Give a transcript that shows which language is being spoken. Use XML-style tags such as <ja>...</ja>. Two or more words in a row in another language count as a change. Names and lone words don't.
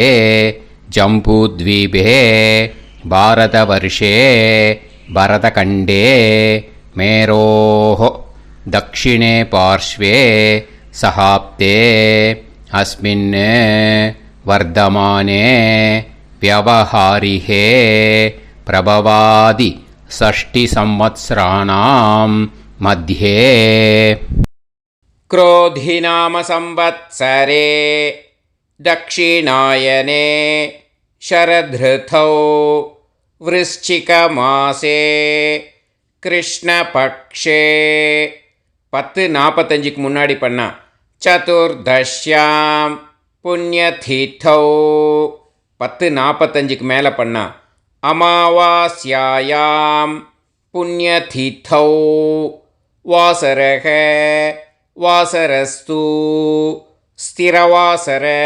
<sa>जम्बूद्वीपे भारतवर्षे भरतखण्डे मेरोः दक्षिणे पार्श्वे सहाब्दे अस्मिन् वर्तमाने व्यवहारिहे प्रभवादि 6 संवत्सराणां मध्ये. क्रोधिनाम संवत्सरे दक्षिणायने शरदृतौ वृश्चिकमासे कृष्णपक्षे 10:45</sa> <ta>முன்னாடி பண்ணா</ta> <sa>चतुर्दश्यां पुण्यतीर्थौ 10:45</sa> <ta>மேலே பண்ணா</ta> <sa>अमावास्यायां पुण्यतीर्थौ वासरक वासरस्तु स्थिरवासर</sa>